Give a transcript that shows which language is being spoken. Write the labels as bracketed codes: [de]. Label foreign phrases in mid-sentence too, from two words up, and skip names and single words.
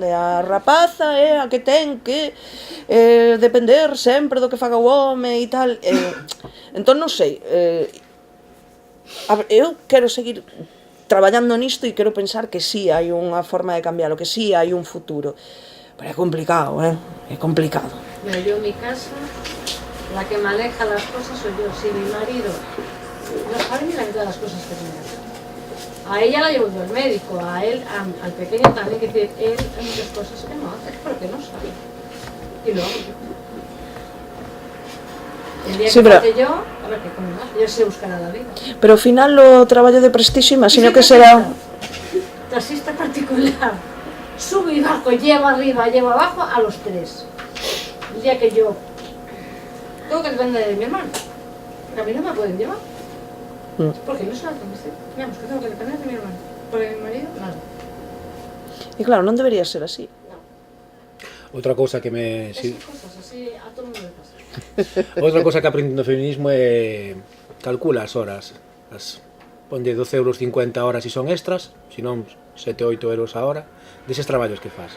[gl] De a rapaza é a que ten que depender sempre do que faga o home e tal. Entón non sei, eu quero seguir traballando nisto e quero pensar que sí hai unha forma de cambiarlo, que sí hai un futuro. Pero é complicado, é complicado. [es] Mira, yo en mi casa, la que maneja las cosas soy yo. Si mi marido no sabe ni la mitad de las cosas que tiene que hacer. A ella la llevo yo al médico, a él, al pequeño también, que decir, él hay muchas cosas que no hace porque no sabe. Y lo hago yo. El día Sí, que pero- falte yo, a ver qué come más, yo sé buscar a la vida. [gl] Pero ao final o traballo de prestixio imagino que será... Taxista particular. [es] Sube y bajo, lleva arriba, lleva abajo a los tres. El día que yo tengo que depender de mi hermano, porque a mí no me pueden llevar. Porque no soy la conducción. Digamos que tengo que depender de mi hermano. Porque mi marido, nada. [gl] E claro, non debería ser así. Outra cousa que me... [es] Esas cosas así a todo el mundo le pasa. [gl] Outra cousa que aprendi no feminismo é calcula as horas. Ponlle 12,50 € horas se son extras, se non 7-8 euros a hora, deses traballos que faz.